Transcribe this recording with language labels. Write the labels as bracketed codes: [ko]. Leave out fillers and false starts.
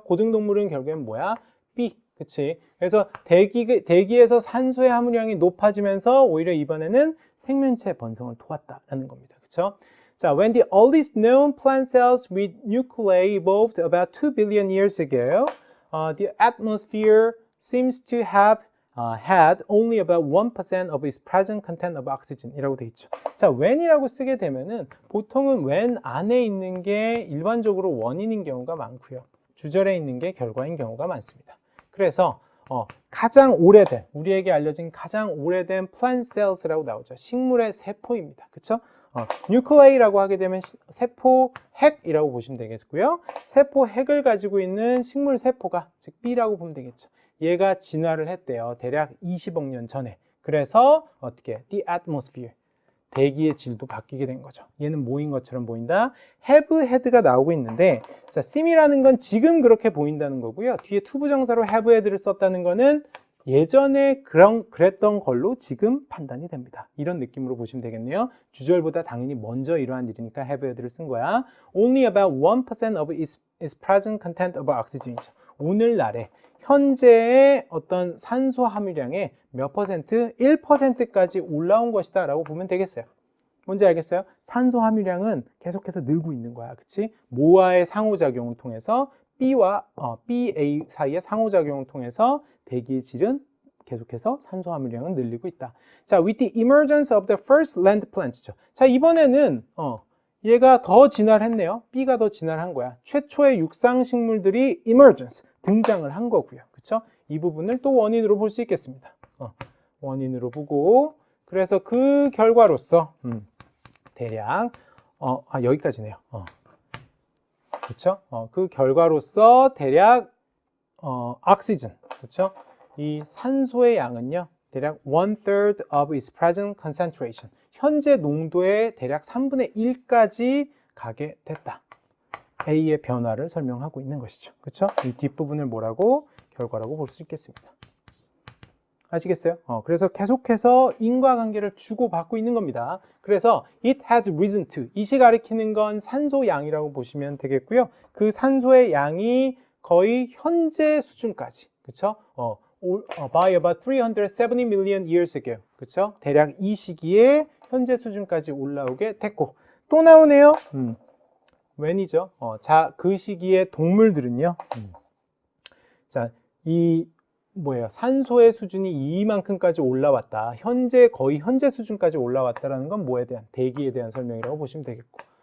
[ko] 고등동물은 결국엔 뭐야? B. 그치? 그래서 대기에서 산소의 함유량이 높아지면서 오히려 이번에는 생명체 번성을 도왔다라는 겁니다. 그렇죠? [en] 자, when the earliest known plant cells with nuclei evolved about 2 billion years ago, the atmosphere seems to have had only about 1% of its present content of oxygen [ko] 이라고 돼 있죠. 자, when이라고 쓰게 되면은 보통은 when 안에 있는 게 일반적으로 원인인 경우가 많고요. 주절에 있는 게 결과인 경우가 많습니다. 그래서 가장 오래된, 우리에게 알려진 가장 오래된 plant cells라고 나오죠. 식물의 세포입니다. 그쵸? nuclei라고 하게 되면 세포 핵이라고 보시면 되겠고요. 세포 핵을 가지고 있는 식물 세포가, 즉 B라고 보면 되겠죠. 얘가 진화를 했대요. 대략 20억 년 전에. 그래서 어떻게? [en] The atmosphere. [ko] 대기의 질도 바뀌게 된 거죠. 얘는 뭐인 것처럼 보인다. have had가 나오고 있는데, 자, seem이라는 건 지금 그렇게 보인다는 거고요. 뒤에 투부정사로 have had를 썼다는 거는 예전에 그랬던 걸로 지금 판단이 됩니다. 이런 느낌으로 보시면 되겠네요. 주절보다 당연히 먼저 이러한 일이니까 have had를 쓴 거야. [en] Only about 1% of its present content of oxygen이죠. [ko] 오늘날에 현재의 어떤 산소 함유량의 몇 퍼센트? 1%까지 올라온 것이다 라고 보면 되겠어요. 뭔지 알겠어요? 산소 함유량은 계속해서 늘고 있는 거야. 그치? 모아의 상호작용을 통해서 B와 BA 사이의 상호작용을 통해서 대기의 질은 계속해서 산소 함유량은 늘리고 있다. [en] 자, with the emergence of the first land plant죠. [ko] 자, 이번에는 얘가 더 진화를 했네요. B가 더 진화를 한 거야. 최초의 육상식물들이 emergence, 등장을 한 거고요. 그쵸? 이 부분을 또 원인으로 볼 수 있겠습니다. 원인으로 보고, 그래서 그 결과로서 대략 여기까지네요. 그렇죠? 그 결과로서 대략 oxygen, 그렇죠? 이 산소의 양은요, 대략 [en] 1/3 of its present concentration, [ko] 현재 농도의 대략 3분의 1까지 가게 됐다. A의 변화를 설명하고 있는 것이죠. 그렇죠? 이 뒷부분을 뭐라고? 결과라고 볼 수 있겠습니다. 아시겠어요? 그래서 계속해서 인과관계를 주고받고 있는 겁니다. 그래서 [en] it has risen to, [ko] it이 가리키는 건 산소 양이라고 보시면 되겠고요. 그 산소의 양이 거의 현재 수준까지, 그렇죠? [en] by about 370 million years ago, [ko] 그렇죠? 대략 이 시기에 현재 수준까지 올라오게 됐고, 또 나오네요. when이죠? 자, 그 시기에 동물들은요. 자, 산소의 수준이 이만큼까지 올라왔다. 거의 현재 수준까지 올라왔다라는 건 뭐에 대한? 대기에 대한 설명이라고 보시면 되겠고.